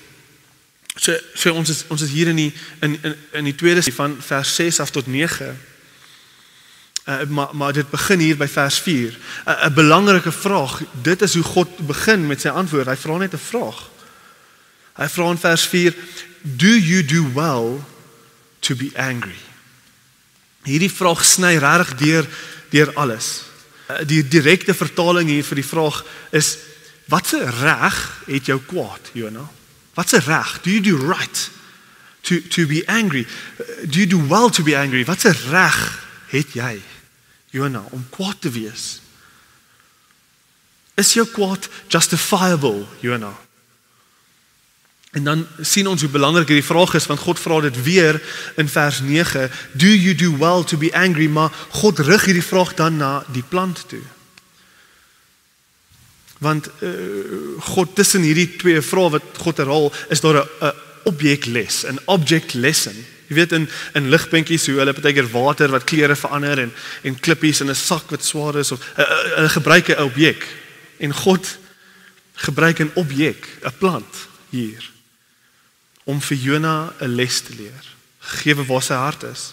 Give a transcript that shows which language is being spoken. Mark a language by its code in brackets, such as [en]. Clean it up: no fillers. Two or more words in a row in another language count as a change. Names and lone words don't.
[af] So ons is hier in die tweede van vers 6 af tot 9. Maar dit begin hier by vers 4. 'n belangrike vraag. Dit is hoe God begin met sy antwoord. Hy vra net 'n vraag. Hy vra in vers 4, [en] do you do well to be angry? [af] Hierdie vraag sny regtig deur alles. Die direkte vertaling hier vir die vraag is, watse reg het jou kwaad, Jona? Watse reg? [en] Do you do right to be angry? Do you do well to be angry? [af] Watse reg het jy, Jona, om kwaad te wees? Is jou kwaad justifiable, Jona? En dan sien ons hoe belangrik hierdie vraag is, want God vra dit weer in vers 9, [en] do you do well to be angry? [af] Maar God rig hierdie vraag dan na die plant toe. Want God tussen hierdie twee vrae wat God herhaal, is daar 'n objekles, 'n [en] object lesson. [af] Jy weet in ligpuntjies hoe hulle partykeer water wat kleure verander en klippies in 'n sak wat swaar is, of hulle gebruik 'n objek. En God gebruik 'n objek, 'n plant hier, om vir Jona 'n les te leer, gegee waar sy hart is.